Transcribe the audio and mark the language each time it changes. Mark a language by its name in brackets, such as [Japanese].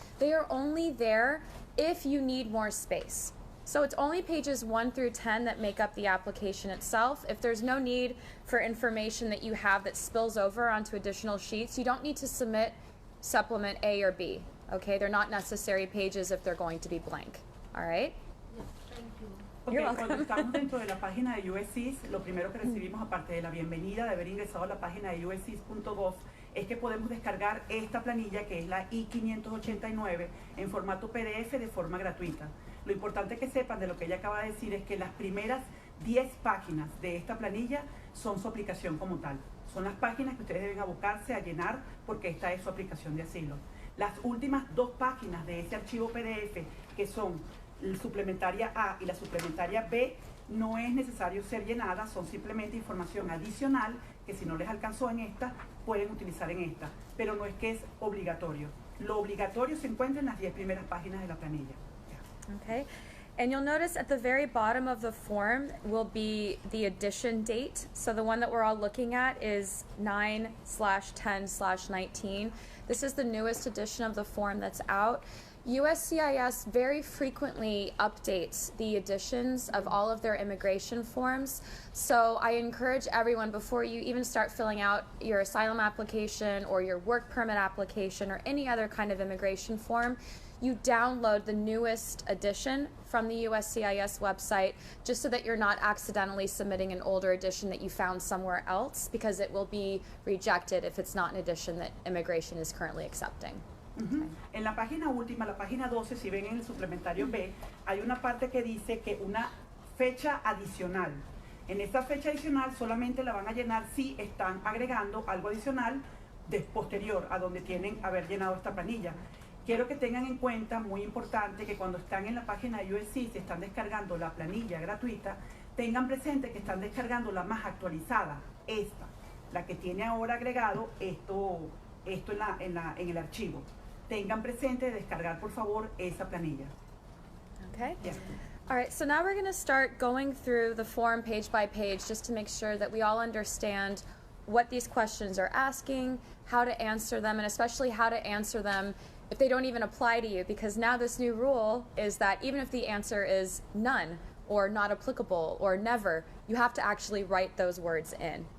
[English] They are only there if you need more space. So it's only pages 1 through 10 that make up the application itself. If there's no need for information that you have that spills over onto additional sheets, you don't need to submit Supplement A or B. Okay, they're not necessary pages if they're going to be blank. All right? [Spanish] Okay, cuando estamos dentro de la página de USCIS, lo primero que recibimos, aparte de la bienvenida de haber ingresado a la página de uscis.gov, es que podemos descargar esta planilla que es la I-589 en formato PDF de forma gratuita. Lo importante que sepan de lo que ella acaba de decir es que las primeras 10 páginas de esta planilla son su aplicación como tal. Son las páginas que ustedes deben abocarse a llenar porque esta es su aplicación de asilo. Las últimas 2 páginas de ese archivo PDF, que son la suplementaria A y la suplementaria B, no es necesario ser llenadas, son simplemente información adicional que si no les alcanzó en esta, pueden utilizar en esta, pero no es que es obligatorio. Lo obligatorio se encuentra en las 10 primeras páginas de la planilla. [English] Okay, and you'll notice at the very bottom of the form will be the edition date. So the one that we're all looking at is 9/10/19. This is the newest edition of the form that's out. USCIS very frequently updates the editions of all of their immigration forms. So I encourage everyone, before you even start filling out your asylum application or your work permit application or any other kind of immigration form, you download the newest edition from the USCIS website just so that you're not accidentally submitting an older edition that you found somewhere else, because it will be rejected if it's not an edition that immigration is currently accepting. [Spanish] En la página última, la página 12, si ven en el suplementario B, hay una parte que dice que una fecha adicional. En esta fecha adicional solamente la van a llenar si están agregando algo adicional posterior a donde tienen haber llenado esta planilla. Quiero que tengan en cuenta, muy importante, que cuando están en la página de USC, si están descargando la planilla gratuita, tengan presente que están descargando la más actualizada, esta, la que tiene ahora agregado esto en el archivo. Tengan presente descargar, por favor, esa planilla. [English] Okay. Yeah. All right, so now we're going to start going through the form page by page just to make sure that we all understand what these questions are asking, how to answer them, and especially how to answer them if they don't even apply to you, because now this new rule is that even if the answer is none or not applicable or never, you have to actually write those words in.